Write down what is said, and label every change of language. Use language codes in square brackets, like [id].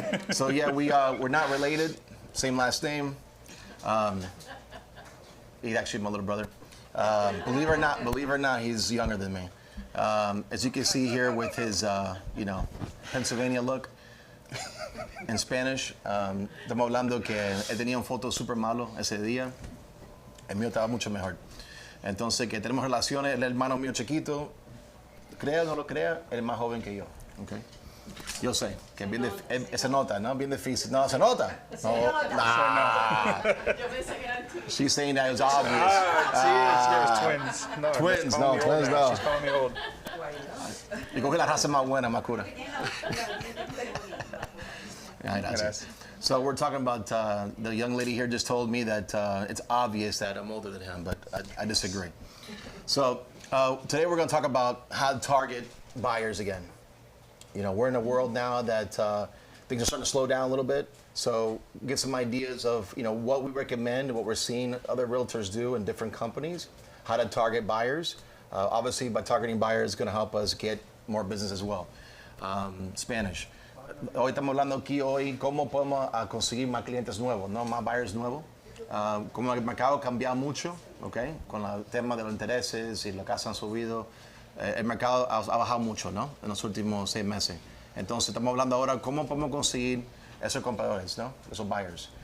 [en] So yeah, we're not related, same last name. He's actually my little brother. Believe it or not, he's younger than me. As you can see here with his, Pennsylvania look. [es] En Spanish, estamos hablando que él tenía un foto super malo ese día. El mío estaba mucho mejor. Entonces, que tenemos relaciones, el hermano mío chiquito, crea o no lo crea, él es más joven que yo. Okay. Yo sé, que bien se nota, ¿no? Bien difícil. No, se nota. [en] No, nah. She's saying that it was obvious. Twins. No, twins, no. She's calling me old. [es] Y coge la raza más buena, más cura. Gracias. [en] So we're talking about the young lady here just told me that it's obvious that I'm older than him, but I disagree. So today we're going to talk about how to target buyers again. You know, we're in a world now that things are starting to slow down a little bit. So get some ideas of what we recommend, what we're seeing other realtors do in different companies, how to target buyers. Obviously, by targeting buyers, it's going to help us get more business as well. Spanish. [es] Hoy estamos hablando aquí cómo podemos conseguir más clientes nuevos, ¿no? Más buyers nuevos. Como el mercado ha cambiado mucho, ¿okay? Con el tema de los intereses y las casas han subido, el mercado ha bajado mucho, ¿no? En los últimos 6 meses. Entonces estamos hablando ahora cómo podemos conseguir esos compradores, ¿no? Esos buyers.